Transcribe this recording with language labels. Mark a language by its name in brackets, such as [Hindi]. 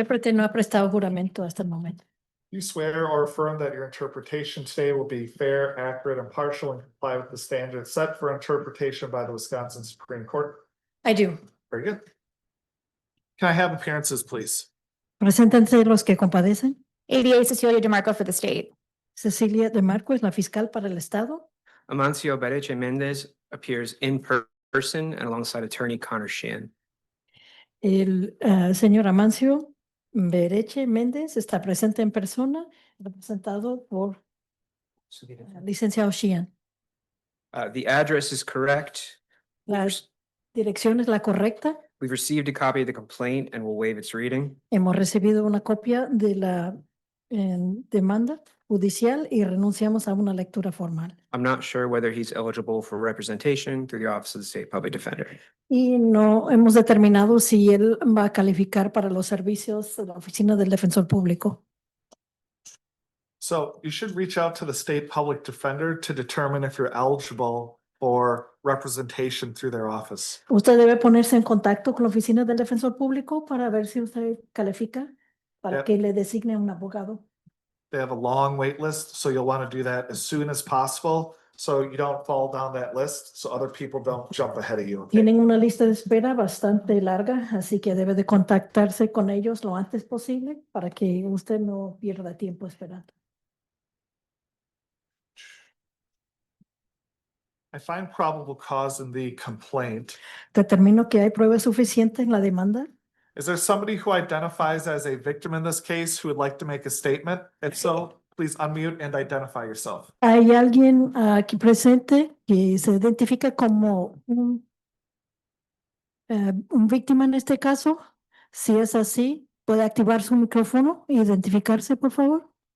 [Spanish] intérprete no ha prestado juramento hasta el momento. [English] You swear or affirm that your interpretation today will be fair, accurate, impartial, and comply with the standards set for interpretation by the Wisconsin Supreme Court? I do. Very good. Can I have appearances, please? [Spanish] Preséntense los que compadecen. [English] ADA Cecilia DeMarco for the state. [Spanish] Cecilia de Marco es la fiscal para el estado. [English] Amancio Bereche Mendez appears in person and alongside attorney Connor Sheehan. [Spanish] El señor Amancio Bereche Méndez está presente en persona, representado por el licenciado Sheehan. [English] The address is correct. [Spanish] La dirección es la correcta. [English] We've received a copy of the complaint and will waive its reading. [Spanish] Hemos recibido una copia de la demanda judicial y renunciamos a una lectura formal. [English] I'm not sure whether he's eligible for representation through the Office of the State Public Defender. [Spanish] Y no hemos determinado si él va a calificar para los servicios de la Oficina del Defensor Público. [English] So you should reach out to the state public defender to determine if you're eligible for representation through their office. [Spanish] Usted debe ponerse en contacto con la Oficina del Defensor Público para ver si usted califica para [English] Yep. [Spanish] que le designe un abogado. [English] They have a long wait list, so you'll want to do that as soon as possible, so you don't fall down that list, so other people don't jump ahead of you. Okay? [Spanish] Tienen una lista de espera bastante larga, así que debe de contactarse con ellos lo antes posible para que usted no pierda tiempo esperando. [English] I find probable cause in the complaint. [Spanish] Determino que hay pruebas suficientes en la demanda. [English] Is there somebody who identifies as a victim in this case who would like to make a statement? If so, please unmute and identify yourself. [Spanish] ¿Hay alguien aquí presente que se identifica como un víctima en este caso? Si es así, ¿puede activar su micrófono e identificarse, por favor?